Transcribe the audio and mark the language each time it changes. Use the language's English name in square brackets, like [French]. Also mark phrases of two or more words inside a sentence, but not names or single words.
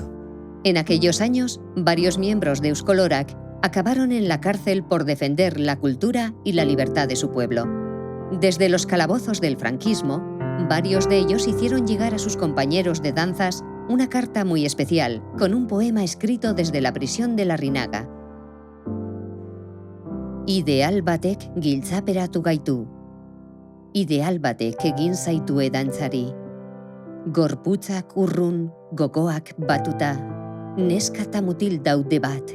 [Spanish] En aquellos años, varios miembros de Euskolorak acabaron en la cárcel por defender la cultura y la libertad de su pueblo. Desde los calabozos del franquismo, varios de ellos hicieron llegar a sus compañeros de danzas una carta muy especial, con un poema escrito desde la prisión de Larrinaga. [Basque] Ideal batek giltzaperatu gaitu. Ideal batek egin zaitue dantzari. Gorputzak urrun, gogoak batuta. Neska eta mutil daude bat.